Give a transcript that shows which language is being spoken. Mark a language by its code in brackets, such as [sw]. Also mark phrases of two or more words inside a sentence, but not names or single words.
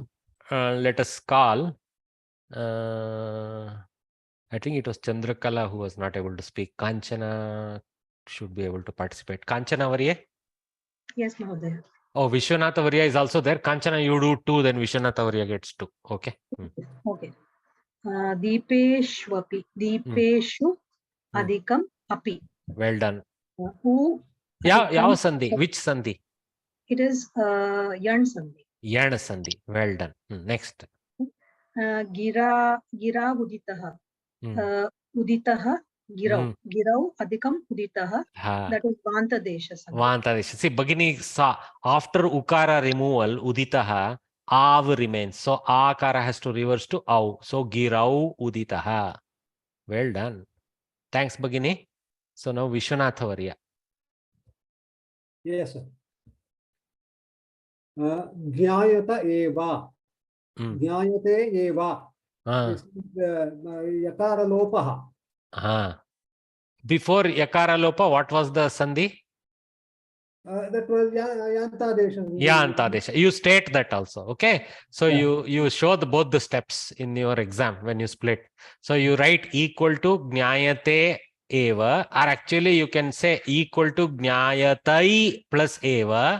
[en] Let us call. I think it was Chandrakala who was not able to speak. Kanchana should be able to participate. Kanchana Varya? Yes, Mahodaya. Oh, Vishwanatha Varya is also there. Kanchana, you do 2, then Vishwanatha Varya gets 2. Okay. Okay. Deepeshwapi. [sa] Deepeshu adhikam api. [en] Well done. Who? Yeah, Sandhi. Which Sandhi? It is Yan Sandhi. Yan Sandhi. Well done. Next. [sa] Gira uditaha. Uditaha girau. Girau adhikam uditaha. [en] That is Vanta Desha Sandhi. Vanta Desha. See, Bhagini saw after Ukara removal, uditaha, Av remains. So Akara has to reverse to Au. So [sa] Girau uditaha. [en] Well done. Thanks, Bhagini. So now Vishwanatha Varya. Yes, sir. [sa] Jnayata eva. Jnayate eva. Yakara lopaha. [en] Before Yakara lopa, what was the Sandhi? That was Yantadesha. Yantadesha. You state that also. Okay. So you show both the steps in your exam when you split. So you write equal to [sa] Jnayate eva, [en] or actually you can say equal to Jnayatai plus eva.